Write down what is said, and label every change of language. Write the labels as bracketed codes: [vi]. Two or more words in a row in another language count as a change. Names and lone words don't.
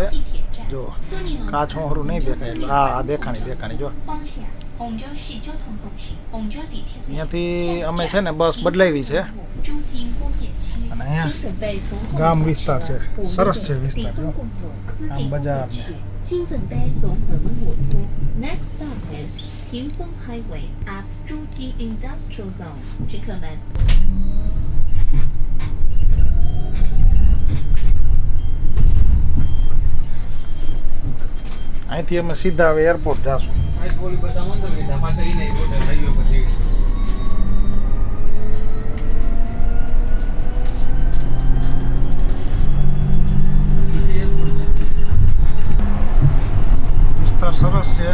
[gu] જો કાચ હોરું નહીં દેખાય એટલે આ દેખાણી જો અહીંયાથી અમે છે ને બસ બદલાવી છે. અને અહીંયા ગામ વિસ્તાર છે, સરસ છે વિસ્તાર જો આમ બજાર ને. [zh] 金正碑综合门火车 [en] Next stop is 平丰 Highway at 诸暨 Industrial Zone 乘客们 [gu] અહીંથી અમે સીધા હવે એરપોર્ટ જાશું. વિસ્તાર સરસ છે.